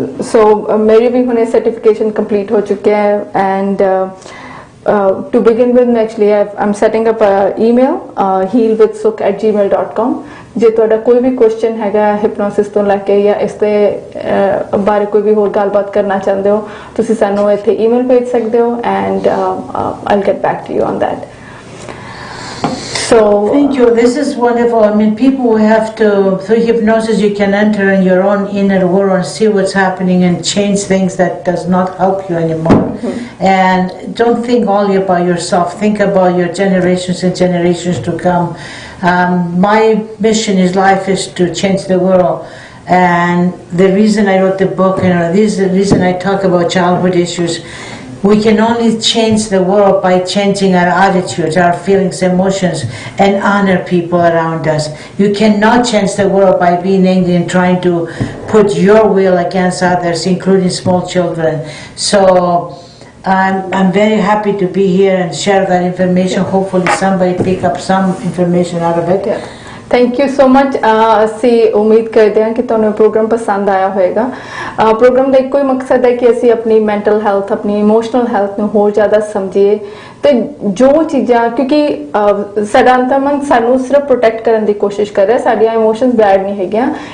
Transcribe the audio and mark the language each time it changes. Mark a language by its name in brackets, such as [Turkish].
[Punjabi] so ਮੇਰੀ ਵੀ ਹੁਣੇ certification complete ਹੋ ਚੁੱਕਿਆ ਹੈ [English] and to begin with actually I'm setting up a email [Punjabi] healwithsukh@gmail.com ਜੇ ਤੁਹਾਡਾ ਕੋਈ ਵੀ ਕੁਐਸਚਨ ਹੈਗਾ ਹਿਪਨੋਸਿਸ ਤੋਂ ਲੈ ਕੇ ਜਾਂ ਇਸ ਦੇ ਬਾਰੇ ਕੋਈ ਵੀ ਹੋਰ ਗੱਲਬਾਤ ਕਰਨਾ ਚਾਹੁੰਦੇ ਹੋ ਤੁਸੀਂ ਸਾਨੂੰ ਇੱਥੇ ਈਮੇਲ ਭੇਜ ਸਕਦੇ ਹੋ [English] and I'll get back to you on that. So thank you. This is wonderful. I mean, people who have to, through hypnosis, you can enter in your own inner world and see what's happening and change things that does not help you anymore. And don't think only about yourself. Think about your generations and generations to come. My mission in life is to change the world. And the reason I wrote the book, this is the reason I talk about childhood issues. We can only change the world by changing our attitudes, our feelings, emotions, and honor people around us. You cannot change the world by being angry and trying to put your will against others, including small children. So I'm very happy to be here and share that information. Hopefully somebody pick up some information out of it. Thank you so much [Punjabi] ਅਸੀਂ ਉਮੀਦ ਕਰਦੇ ਹਾਂ ਕਿ ਤੁਹਾਨੂੰ programme ਪਸੰਦ ਆਇਆ ਹੋਵੇਗਾ programme ਦਾ ਇੱਕੋ ਹੀ ਮਕਸਦ ਹੈ ਕਿ ਅਸੀਂ ਆਪਣੀ ਮੈਂਟਲ ਹੈਲਥ ਆਪਣੀ ਇਮੋਸ਼ਨਲ ਹੈਲਥ ਨੂੰ ਹੋਰ ਜ਼ਿਆਦਾ ਸਮਝੀਏ ਤੇ ਜੋ ਚੀਜ਼ਾਂ ਕਿਉਂਕਿ ਸਾਡਾ ਅੰਤਰਮਨ ਸਾਨੂੰ ਸਿਰਫ ਪ੍ਰੋਟੈਕਟ ਕਰਨ ਦੀ ਕੋਸ਼ਿਸ਼ ਕਰ ਰਿਹਾ ਸਾਡੀਆਂ ਇਮੋਸ਼ਨਸ ਬੈਡ ਨਹੀਂ ਹੈਗੀਆਂ